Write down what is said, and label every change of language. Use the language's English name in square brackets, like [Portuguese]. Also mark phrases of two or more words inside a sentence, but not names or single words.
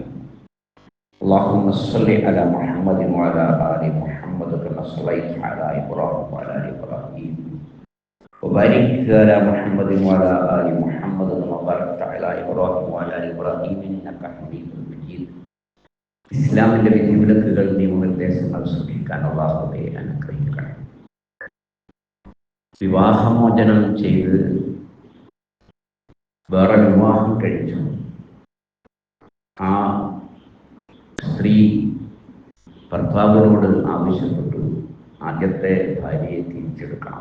[Arabic] اللهم صل على محمد وعلى آل محمد كما صليت على إبراهيم وعلى آل إبراهيم وبارك على محمد وعلى آل محمد كما باركت على إبراهيم وعلى آل إبراهيم إنك حميد مجيد. [Malayalam] ഇസ്ലാമിൻ്റെ വിധിവിലക്കുകൾ നിയമനിർദ്ദേശങ്ങൾ സൂക്ഷിക്കാൻ അല്ലാഹുവേ അനുഗ്രഹിക്കണം. വിവാഹമോചനം ചെയ്ത് വേറെ വിവാഹം കഴിച്ചു ആ സ്ത്രീ ഭർത്താവിനോട് ആവശ്യപ്പെട്ടു ആദ്യത്തെ ഭാര്യയെ തിരിച്ചെടുക്കണം.